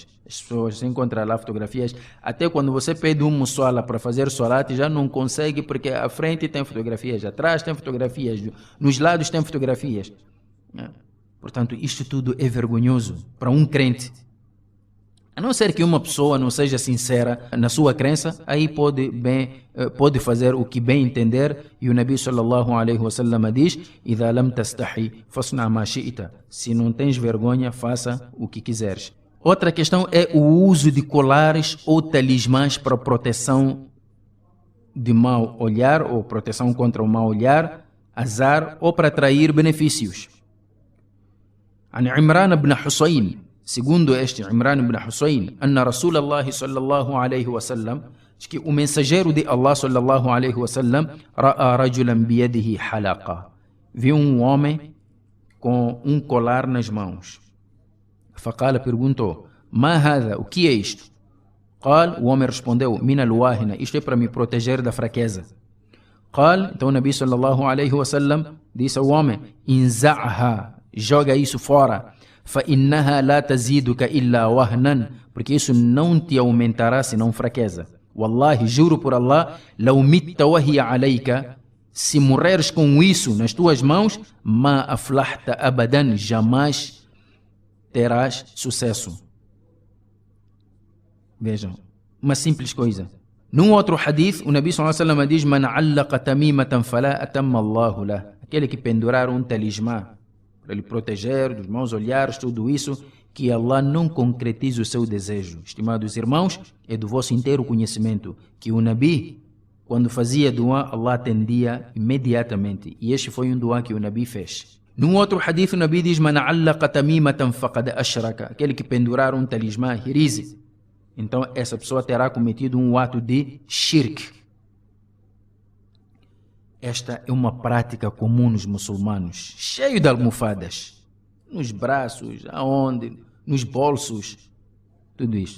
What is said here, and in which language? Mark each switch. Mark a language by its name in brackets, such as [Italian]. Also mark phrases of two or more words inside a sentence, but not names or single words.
[Portuguese] As pessoas encontram lá fotografias, até quando você pede um muçala para fazer solat, já não consegue, porque à frente tem fotografias, atrás tem fotografias, nos lados tem fotografias. Portanto, isto tudo é vergonhoso para um crente. A não ser que uma pessoa não seja sincera na sua crença, aí pode fazer o que bem entender. [Arabic] E o Nabi صلى الله عليه وسلم diz: "إذا لم تستحِ فاصنع ما شئت." [Portuguese] Se não tens vergonha, faça o que quiseres. Outra questão é o uso de colares ou talismãs para proteção de mau olhar ou proteção contra o mau olhar, azar ou para atrair benefícios. [Arabic] عن عمران بن حسين [Portuguese] segundo este [Arabic] Imran ibn Hussein, أن رسول الله صلى الله عليه وسلم, [Portuguese] que o mensageiro de Allah [Arabic] صلى الله عليه وسلم رأى رجلا بيده حلقة, [Portuguese] viu um homem com um colar nas mãos. Faqala, perguntou: [Arabic] ما هذا, [Portuguese] o que é isto? Qal, o homem respondeu: [Arabic] من الواهنة, [Portuguese] isto é para me proteger da fraqueza. Qal, então o Nabi [Arabic] صلى الله عليه وسلم [Portuguese] disse ao homem: inza'ha, joga isso fora. [Arabic] فَإِنَّهَا لَا تَزِيدُكَ إِلَّا وَهْنًا, [Portuguese] porque isso não te aumentará senão fraqueza. [Arabic] Wallahi, [Portuguese] juro por Allah, [Arabic] لَوْ مِتَّ وَهِيَ عَلَيْكَ, [Portuguese] se morreres com isso nas tuas mãos, [Arabic] مَا أَفْلَحْتَ أَبَدًا, [Portuguese] jamais terás sucesso. Vejam, uma simples coisa. Num outro hadith, o Nabi [Arabic] صلى الله عليه وسلم [Portuguese] diz: [Arabic] مَنْ عَلَّقَ تَمِيمَةً فَلَا أَتَمَّ اللَّهُ لَهُ, [Portuguese] aquele que pendurar um talismã para lhe proteger dos maus olhares, tudo isso, que Allah não concretize o seu desejo. Estimados irmãos, é do vosso inteiro conhecimento que o Nabi, quando fazia dua, Allah atendia imediatamente. E este foi um dua que o Nabi fez. Num outro hadith, o Nabi diz: [Arabic] "من علق تميمة فقد أشرك", [Portuguese] aquele que pendurar um talismã, hirize, então essa pessoa terá cometido um ato de shirk. Esta é uma prática comum nos muçulmanos, cheio de almofadas, nos braços, aonde, nos bolsos, tudo isso.